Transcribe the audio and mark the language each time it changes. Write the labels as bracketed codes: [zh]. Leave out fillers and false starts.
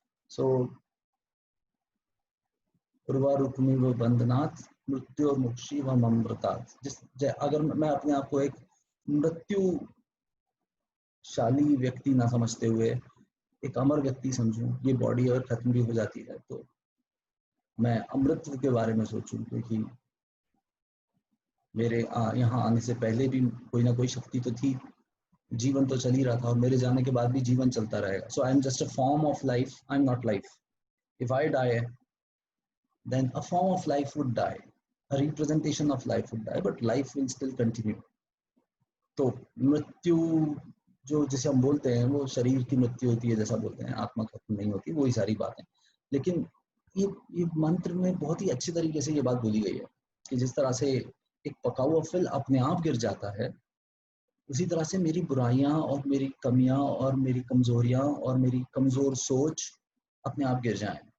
[hi] सो [sa] उर्वारुक्मिव बंधनात् मृत्योर्मुक्षी व ममृतात्, [hi] अगर मैं अपने आप को एक मृत्युशाली व्यक्ति ना समझते हुए एक अमर व्यक्ति समझूं, ये बॉडी अगर खत्म भी हो जाती है तो मैं अमृत के बारे में सोचूं, क्योंकि मेरे यहाँ आने से पहले भी कोई ना कोई शक्ति तो थी, जीवन तो चल ही रहा था और मेरे जाने के बाद भी जीवन चलता रहेगा। [en] So I am just a form of life, I am not life. If I die then a form of life would die, a representation of life would die, but life will still continue. [hi] तो मृत्यु जो जिसे हम बोलते हैं वो शरीर की मृत्यु होती है, जैसा बोलते हैं आत्मा खत्म नहीं होती, वही सारी बातें। लेकिन ये मंत्र में बहुत ही अच्छे तरीके से ये बात बोली गई है कि जिस तरह से एक पका हुआ फल अपने आप गिर जाता है, उसी तरह से मेरी बुराइयां और मेरी कमियां और मेरी कमजोरियां और मेरी कमजोर सोच अपने आप गिर जाएं।